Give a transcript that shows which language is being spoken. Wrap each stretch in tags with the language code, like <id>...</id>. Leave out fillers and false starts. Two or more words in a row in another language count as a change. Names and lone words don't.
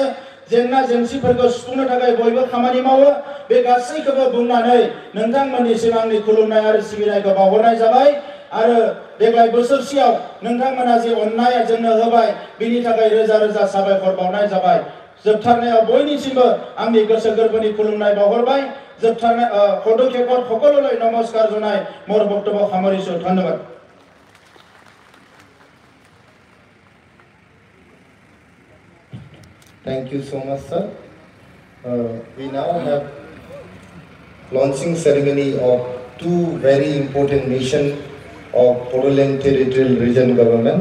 <brx>जेंना जेंसिफोरखौ सुफुंनो थाखाय बयबो खामानि मावो बे गासैखौबो बुंनानै नोंथांमोननिसिम आंनि खुलुमनाय आरो सिबिनायखौ बावहरनाय जाबाय आरो देग्लाय बोसोरसेयाव नोंथांमोना जे अननाय जोंनो होबाय बेनि थाखाय रोजा रोजा साबायखर बावनाय जाबाय जोबथारनायाव बयनिसिमबो आंनि गोसो गोरबोनि खुलुमनाय बावहरबाय जोबथारनाय</brx> <as>পদক্ষেপত সকলোলৈ নমস্কাৰ জনাই মোৰ বক্তব্য সামৰিছো ধন্যবাদ</as> <en>Thank you so much, sir. We now have launching ceremony of two very important missions of Bodoland Territorial Region Government.</en>